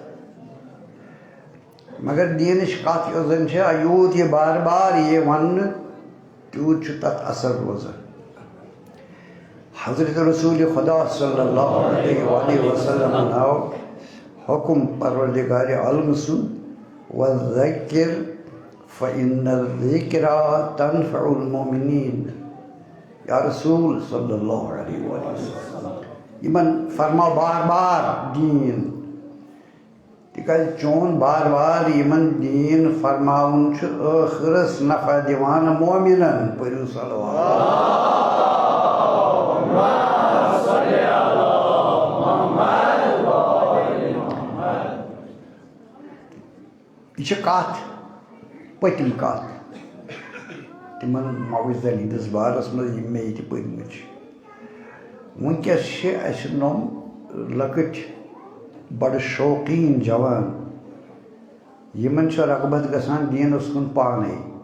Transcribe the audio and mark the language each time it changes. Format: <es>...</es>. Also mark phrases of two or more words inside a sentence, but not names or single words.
<ks>مگر دیٖنٕچ کتھ یۄس زن چھِ یوٗت یہِ بار بار یی وننہٕ تیوٗت چھُ تتھ اثر روزان حضرت رسوٗلِ خۄدا</ks> <ar>صلی اللہ علیہ وآلہ وسلمن</ar> <ks>آو حُکُم پروردگارِ عالمہٕ سُنٛد</ks> <ar>وذکر فإن الذکریٰ تنفع المؤمنین یا رسول صلی اللہ علیہ وآلہ وسلم</ar> <ks>یمن فرماو بار بار دین تکیازِ چون بار بار یمن دین فرماون چھُ ٲخرس نفع دِوان مومنن پٔرِو یہ چھِ کتھ پٔتِم کتھ تِمن معوذ علی ہٕنٛدِس بارس منٛز یِم مےٚ ییٚتہِ پٔرمٕتۍ چھِ وٕنکٮ۪س چھِ اَسہِ نۄم لۄکٕٹۍ بڑٕ شوقیٖن جوان یِمن چھِ رغبت گژھان دیٖنس کُن پانے</ks>